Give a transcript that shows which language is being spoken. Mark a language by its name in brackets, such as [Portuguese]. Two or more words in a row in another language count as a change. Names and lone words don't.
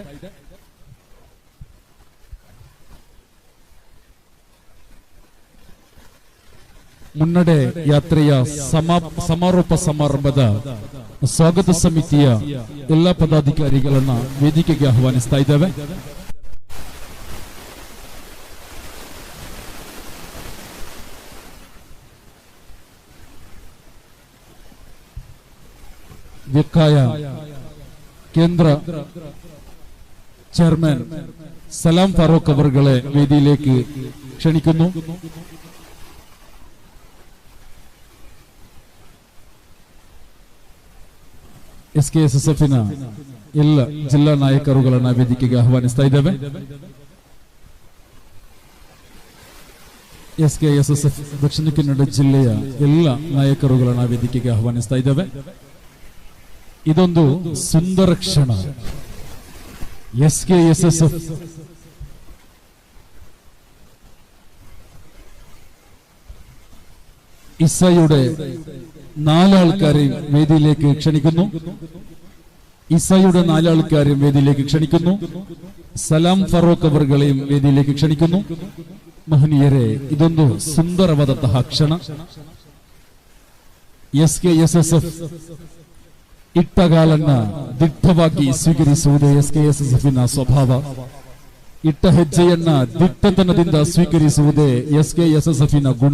[Kannada] ಮುನ್ನಡೆ ಯಾತ್ರೆಯ ಸಮಾರೋಪ ಸಮಾರಂಭದ ಸ್ವಾಗತ ಸಮಿತಿಯ ಎಲ್ಲ ಪದಾಧಿಕಾರಿಗಳನ್ನ ವೇದಿಕೆಗೆ ಆಹ್ವಾನಿಸ್ತಾ ಇದ್ದೇವೆ. [Malayalam] ವಿಕಾಯ കേന്ദ്ര ചെയർമാൻ സലാം ഫാറൂഖ് അവറുകളെ വേദിയിലേക്ക് ക്ഷണിക്കുന്നു. [Kannada] SKSFನ ಎಲ್ಲ ಜಿಲ್ಲಾ ನಾಯಕರುಗಳನ್ನ ವೇದಿಕೆಗೆ ಆಹ್ವಾನಿಸ್ತಾ ಇದ್ದೇವೆ. SKSF ದಕ್ಷಿಣ ಕನ್ನಡ ಜಿಲ್ಲೆಯ ಎಲ್ಲ ನಾಯಕರುಗಳನ್ನ ವೇದಿಕೆಗೆ ಆಹ್ವಾನಿಸ್ತಾ ಇದ್ದೇವೆ. ಇದೊಂದು ಸುಂದರ ಕ್ಷಣ. [Malayalam] SKSF ഇസയുടെ 4 ആൾക്കാരെയും വേദിയിലേക്ക് ക്ഷണിക്കുന്നു. ഇസയുടെ 4 ആൾക്കാരെയും വേദിയിലേക്ക് ക്ഷണിക്കുന്നു. സലാം ഫറൂഖ് അവറുകളെയും വേദിയിലേക്ക് ക്ഷണിക്കുന്നു. [Kannada] ಮಹನೀಯರೇ, ಇದೊಂದು ಸುಂದರವಾದಂತಹ ಕ್ಷಣ. SKSF ಇಟ್ಟಗಾಲನ್ನ ದಿಟ್ಟವಾಗಿ ಸ್ವೀಕರಿಸುವುದೇ SKSFನ ಸ್ವಭಾವ. ಇಟ್ಟ ಹೆಜ್ಜೆಯನ್ನ ದಿಟ್ಟತನದಿಂದ ಸ್ವೀಕರಿಸುವುದೇ SKSFನ ಗುಣ.